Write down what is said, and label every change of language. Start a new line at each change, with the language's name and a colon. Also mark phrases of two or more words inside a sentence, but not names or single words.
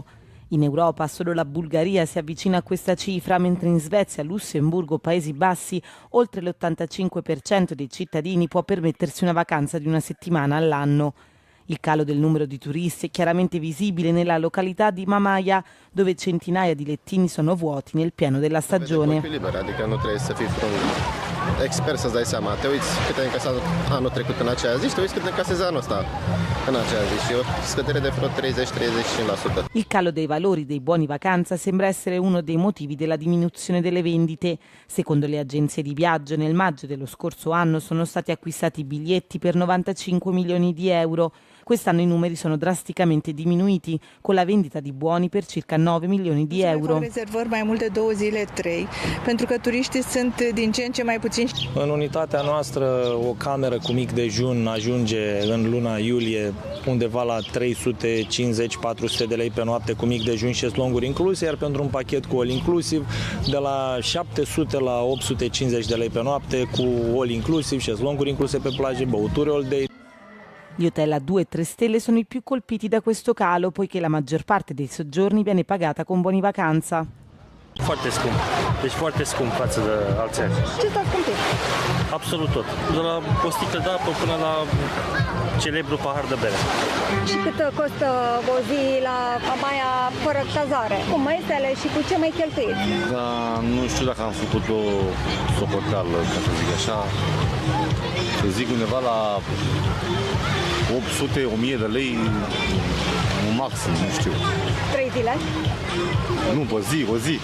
Italian: In Europa solo la Bulgaria si avvicina a questa cifra, mentre in Svezia, Lussemburgo, Paesi Bassi, oltre l'85% dei cittadini può permettersi una vacanza di una settimana all'anno. Il calo del numero di turisti è chiaramente visibile nella località di Mamaia, dove centinaia di lettini sono vuoti nel pieno della stagione.
Romanian: Expert să-ți dai seama, te uiți câte în casă anul trecut în aceea zi și te uiți cât în caseze anul ăsta în aceea zi și o scădere de vreo 30-35%.
Italian: Il calo dei valori dei buoni vacanza sembra essere uno dei motivi della diminuzione delle vendite. Secondo le agenzie di viaggio, nel maggio dello scorso anno sono stati acquistati biglietti per 95 milioni di euro. Quest'anno i numeri sono drasticamente diminuiti, con la vendita di buoni per circa 9 milioni di euro.
Romanian: Rezervări mai mult de 2 zile, 3, pentru că turiștii sunt din ce în ce mai puțini. În unitatea noastră, o cameră cu mic dejun ajunge în luna iulie undeva la 350-400 de lei pe noapte cu mic dejun și șezlonguri incluse, iar pentru un pachet cu
English: all inclusiv
Romanian: de la 700 la 850 de lei pe noapte cu
English: all inclusiv,
Romanian: șezlonguri incluse pe plaje, băuturi
English: all day.
Italian: Gli hotel a 2-3 stelle sono i più colpiti da questo calo, poiché la maggior parte dei soggiorni viene pagata con buoni vacanza.
Romanian: Foarte scump, deci foarte scump față de alți ani. Ce s-a scumpit? Absolut tot, de la o sticlă de apă până la celebru pahar de bere. Și cât costă o zi la Mamaia fără cazare? Cu mesele și cu ce mai cheltuiți? Da, nu știu dacă am făcut o socoteală, ca să zic așa. Să zic undeva la 800-1000 de lei maxim, nu știu. 3 zile? Nu, o zi.